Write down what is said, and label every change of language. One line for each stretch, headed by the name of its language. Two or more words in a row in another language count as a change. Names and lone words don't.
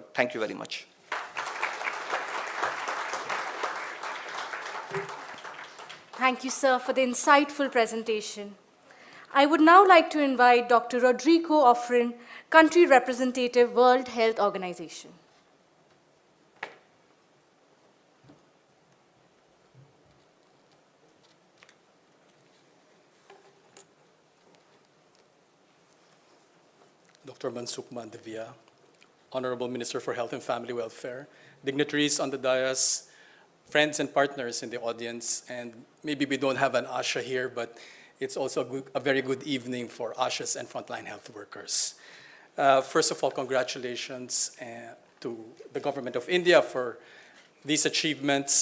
English: Thank you very much. Thank you, sir, for the insightful presentation. I would now like to invite Dr. Rodrigo Ofrin, Country Representative, World Health Organization. Dr. Mansukh Mandaviya, Honorable Minister for Health and Family Welfare, dignitaries on the dais, friends and partners in the audience, and maybe we don't have an ASHA here, but it's also a very good evening for ASHAs and frontline health workers. First of all, congratulations to the Government of India for these achievements.